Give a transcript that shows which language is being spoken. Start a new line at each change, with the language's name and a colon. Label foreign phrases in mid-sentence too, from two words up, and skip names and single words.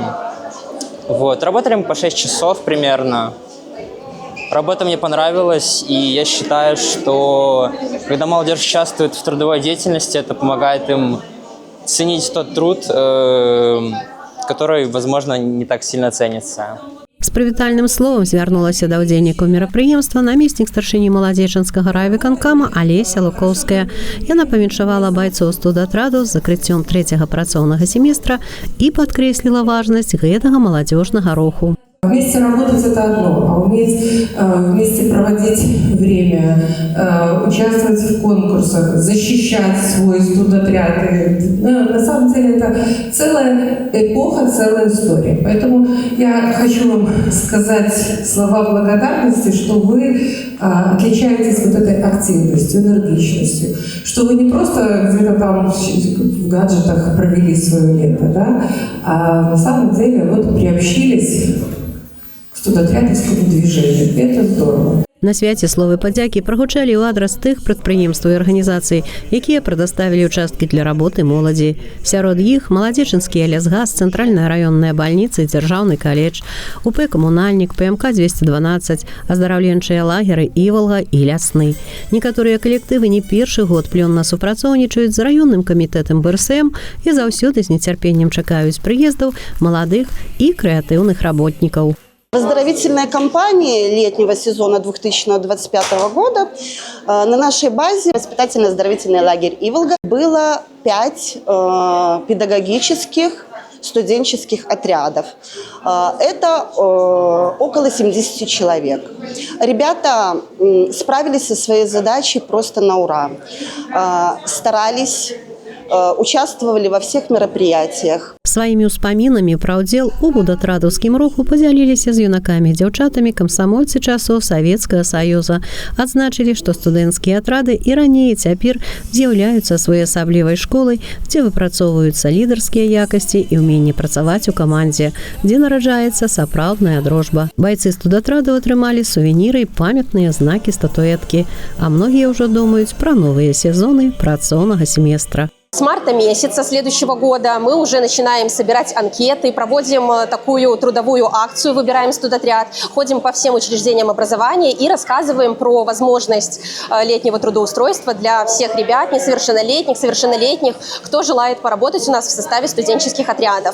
Russian: Работали мы по 6 часов примерно. Работа мне понравилась, и я считаю, что когда молодежь участвует в трудовой деятельности, это помогает им ценить тот труд, который, возможно, не так сильно ценится.
Belarusian: З прывітальным словам звярнулася да ўдзельнікаў мерапрыемства намеснік старшыні маладзечанскага райвыканкама Алеся Лукоўская. Яна павіншавала байцоў студатраду з закрыццём 3-го працоўнага семестра і падкрэсліла важнасць гэтага маладзёжнага руху.
Russian: Вместе работать – это одно, а уметь вместе проводить время, участвовать в конкурсах, защищать свой студотряд. На самом деле это целая эпоха, целая история. Поэтому я хочу вам сказать слова благодарности, что вы отличаетесь вот этой активностью, энергичностью, что вы не просто где-то там в гаджетах провели свое лето, да, а на самом деле приобщились к студотрядовскому движению. Это здорово.
Belarusian: На свяце словы падзякі прагучалі ў адрас тых прадпрыемстваў і арганізацый, якія прадоставілі участкі для работы моладзі. Сярод іх маладзечанскі лясгас, цэнтральная раённая бальніца і дзяржаўны каледж, УП «Камунальнік», ПМК-212, аздараўленчыя лагеры «Івалга» і «Лясны». Некаторыя калектывы не першы год плённа супрацоўнічаюць з раённым камітэтам БРСМ і заўсёды з нецярпеннем чакаюць прыездаў маладых і крэатыўных работнікаў.
Russian: В оздоровительной кампании летнего сезона 2025 года на нашей базе воспитательно-оздоровительный лагерь «Иволга» было 5 педагогических студенческих отрядов. Это около 70 человек. Ребята справились со своей задачей просто на ура. Старались, участвовали во всех мероприятиях.
Belarusian: Сваімі ўспамінамі пра ўдзел у будатрадаўскім руху падзяліліся з юнакамі і дзяўчатамі камсамольцы часоў Савецкага Саюза. Адзначылі, што студэнцкія атрады і раней, і цяпер з'яўляюцца своеасаблівай школай, дзе выпрацоўваюцца лідарскія якасці і ўменне працаваць у камандзе, дзе нараджаецца сапраўдная дружба. Байцы студатрадаў атрымалі сувеніры і памятныя знакі статуэткі, а многія ўжо думаюць пра новыя сезоны працоўнага семестра.
Russian: С марта месяца следующего года мы уже начинаем собирать анкеты, проводим такую трудовую акцию «Выбираем студотряд», ходим по всем учреждениям образования и рассказываем про возможность летнего трудоустройства для всех ребят, несовершеннолетних, совершеннолетних, кто желает поработать у нас в составе студенческих отрядов.